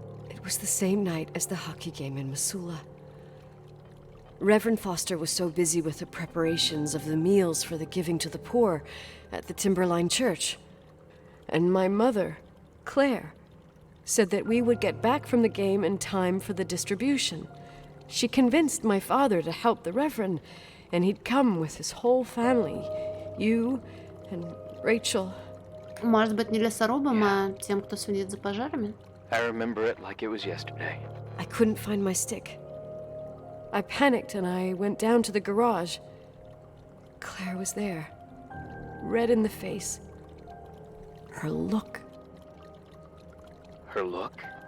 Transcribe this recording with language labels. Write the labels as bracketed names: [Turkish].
[English] It was the same night as the hockey game in Missoula. Reverend Foster was so busy with the preparations of the meals for the giving to the poor at the Timberline Church. And my mother, Claire, said that we would get back from the game in time for the distribution. She convinced my father to help the Reverend, and he'd come with his whole family. You and Rachel. [Russian] Может быть, не лесорубам, а тем, кто следит за пожарами? [English] I remember it like it was yesterday. I couldn't find my stick. I panicked and I went down to the garage. Claire was there, red in the face. Her look. Her look?